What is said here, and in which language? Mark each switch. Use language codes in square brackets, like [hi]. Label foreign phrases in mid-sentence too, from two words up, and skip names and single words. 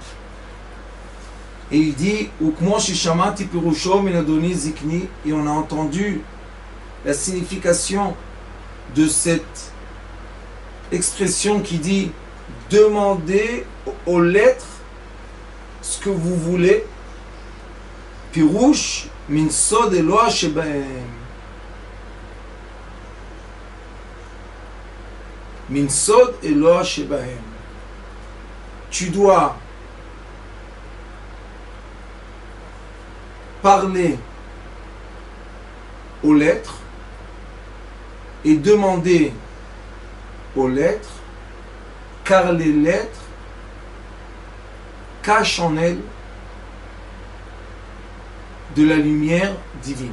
[fr] Et il dit, et on a entendu la signification de cette expression qui dit demandez aux lettres ce que vous voulez. [he] פירוש מן סוד אלוה שבהם. מן סוד אלוה שבהם. [fr] Tu dois parler aux lettres et demander aux lettres, car les lettres cachent en elles de la lumière divine.